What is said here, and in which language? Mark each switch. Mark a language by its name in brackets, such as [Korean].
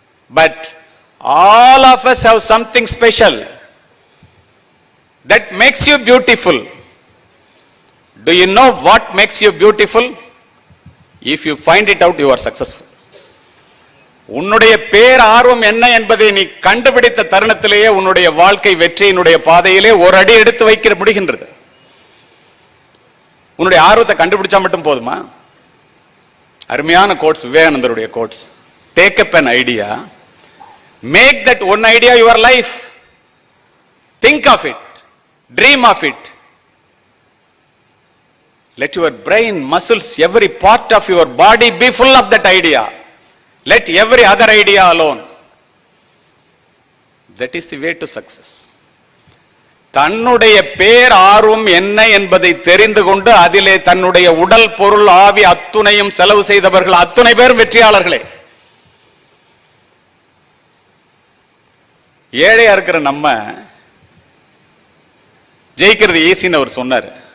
[English] But all of us have something special that makes you beautiful. Do you know what makes you beautiful? If you find it out, you are successful. [Tamil] உன்னுடைய பேர் ஆர்வம் என்ன என்பதை நீ கண்டுபிடித்த தருணத்திலேயே உன்னுடைய வாழ்க்கை வெற்றியினுடைய பாதையிலே ஒரு அடி எடுத்து வைக்க முடிகின்றது. உன்னுடைய ஆர்வத்தை கண்டுபிடிச்சா மட்டும் போதுமா? அருமையான quotes, விவேகானந்தருடைய quotes. [English] Take up an idea, make that one idea your life. Think of it, dream of it. Let your brain, muscles, every part of your body be full of that idea. Let every other idea alone. That is the way to success. [Tamil] தன்னுடைய பேர் ஆர்வம் என்ன என்பதை தெரிந்து கொண்டு அதிலே தன்னுடைய உடல், பொருள், ஆவி அத்துணையும் செலவு செய்தவர்கள் அத்துணை பேரும் வெற்றியாளர்களே. ஏழையா இருக்கிற நம்ம ஜெயிக்கிறது ஈஸின்னு அவர் சொன்னார்.